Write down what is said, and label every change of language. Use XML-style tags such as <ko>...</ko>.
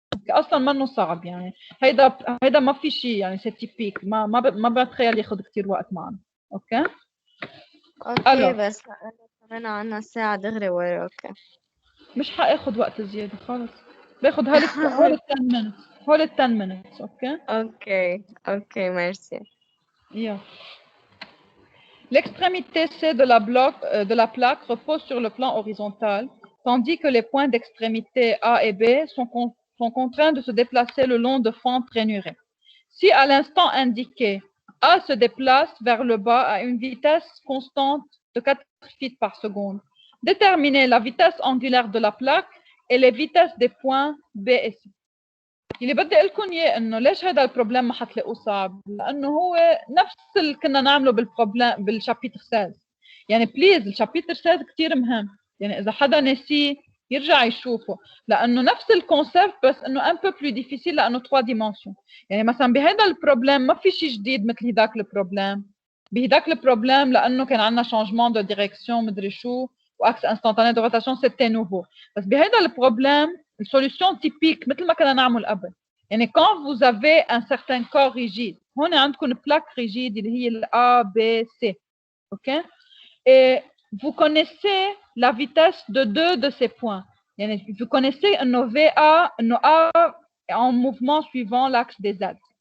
<ar>اصلا منه صعب يعني هيدا ما في شيء يعني سي تيبيك ما بتخيل ياخذ كثير وقت معنا. اوكي أوكي بس كمان عنا ساعة دغري وراك. مش حاخذ وقت زياده خالص، باخذ هول 10 minutes هول 10 minutes. اوكي أوكي ميرسي. yeah.</ar> <fr>L'extrémité C de la plaque repose sur le plan horizontal, tandis que les points d'extrémité A et B sont contraints de se déplacer le long de fentes rainurées. Si à l'instant indiqué, A se déplace vers le bas à une vitesse constante de 4 feet par seconde, déterminez la vitesse angulaire de la plaque et les vitesses des points B et C.</fr> <ar>اللي بدي اقول لكم اياه انه ليش هذا البروبليم ما حتلاقوه صعب؟ لانه هو نفس اللي كنا نعمله بالبروبليم بالشابيتر 16. يعني بليز الشابيتر 16 كثير مهم، يعني اذا حدا نسيه يرجع يشوفه لانه نفس الكونسيبت بس انه ان بو بلو ديفيسيل لانه 3 ديمونسيون. يعني مثلا بهذا البروبليم ما في شيء جديد مثل هداك البروبليم. بهداك البروبليم لانه كان عندنا شانجمون دو ديريكسيون مدري شو واكس انستانتاني دو روتاسيون سيتي نوفو. بس بهذا البروبليم السوليوشن تيبيك مثل ما كنا نعمل قبل.</ar> <fr>يعني quand vous avez un certain corps rigide</fr> <ar>هون عندكم</ar> <fr>plaque rigide</fr> <ar>اللي هي ال</ar> <fr>A, B, C. OK? Et vous connaissez la vitesse de deux de ces points. يعني vous connaissez un VA, un A en mouvement suivant l'axe des Z.</fr>